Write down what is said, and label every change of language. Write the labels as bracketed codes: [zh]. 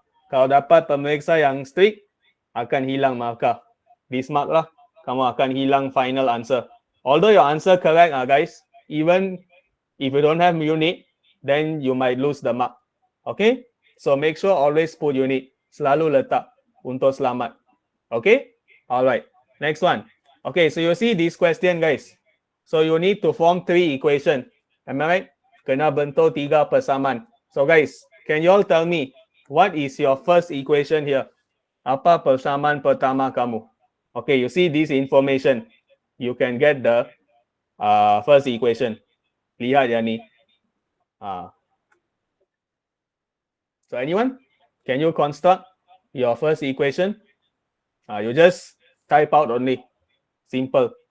[ms] Kalau dapat pemeriksa yang strict, akan hilang markah. [en] This mark lah, [ms] kamu akan hilang [en] final answer. Although your answer correct guys, even if you don't have unit, then you might lose the mark. Okay, so make sure always put unit. [ms] Selalu letak untuk selamat. [en] Okay, alright. Next one. Okay, so you see this question guys. So you need to form 3 equation. Am I right? [ms] Kena bentuk 3 persamaan. [en] So guys, can you all tell me what is your first equation here? [ms] Apa persamaan pertama kamu? [en] Okay, you see this information. You can get the first equation. [ms] Lihat ya ni. [en] So anyone? Can you construct your first equation? You just type out only. Simple.